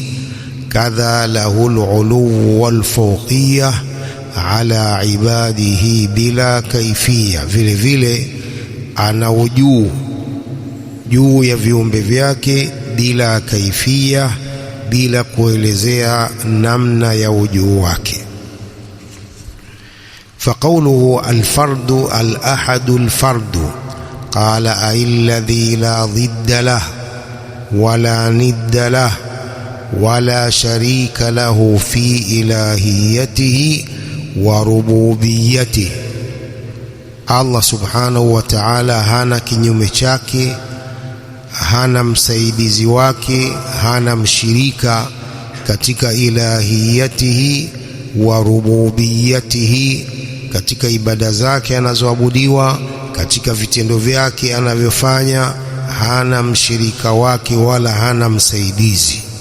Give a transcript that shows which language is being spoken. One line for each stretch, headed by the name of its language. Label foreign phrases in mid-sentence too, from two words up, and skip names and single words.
Arabic: كذا له العلو والفوقية على عباده بلا كيفية,
Swahili: vile vile ana ujuu juu ya viumbe vyake bila kaifia, bila kuelezea namna ya ujuu wake.
Arabic: فقوله الفرد الأحد الفرد، قال أي الذي لا ضد له ولا ند له ولا شريك له في إلهيته وربوبيته.
Swahili: Allah
Arabic: سبحانه وتعالى
Swahili: hana kinyume chake, hana msaidizi wake, hana mshirika katika
Arabic: إلهيته وربوبيته,
Swahili: katika ibada zake anazoabudiwa, katika vitendo vyake anavyofanya, hana mshirika wake wala hana msaidizi.